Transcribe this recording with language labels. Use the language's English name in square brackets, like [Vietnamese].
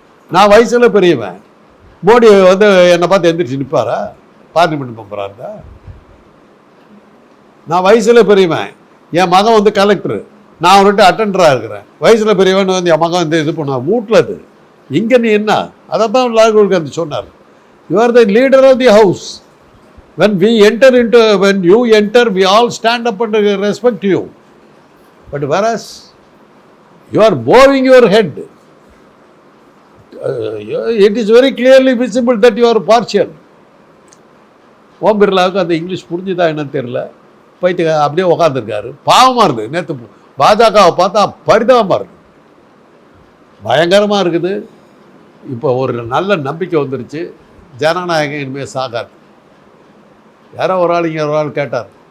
[Tamil] நான் வயசில் பெரியவன், மோடி என்னை பார்த்து எந்திரிச்சு நிற்பாரா? பார்லிமெண்ட் மெம்பராக இருந்தா நான் வயசில் பெரியவன். என் மகன் கலெக்டரு, நான் அவர்கிட்ட அட்டெண்டராக இருக்கிறேன். வயசில் பெரியவன் என் மகன் இது பண்ணுவான் வீட்டில். அது இங்கே நீ என்ன? அதை தான் ராகுல் காந்தி சொன்னார். [English] You are the leader of the house. When you enter, we all stand up and respect you. But whereas you are bowing your head, it is very clearly visible that you are partial. [Tamil] ஓம் பிர்லாவுக்கு அந்த English புரிஞ்சுதா என்னன்னு தெரியல, போயிட்டு அப்படியே உட்காந்துருக்காரு. பாவமாக இருக்குது. நேற்று பாஜகவை பார்த்தா பரிதாபமாக இருக்குது, பயங்கரமாக இருக்குது. இப்போ ஒரு நல்ல நம்பிக்கை வந்துருச்சு, ஜனநாயகம் இனிமேல் சாகாது. யாரோ ஒரு ஆள் கேட்டார்,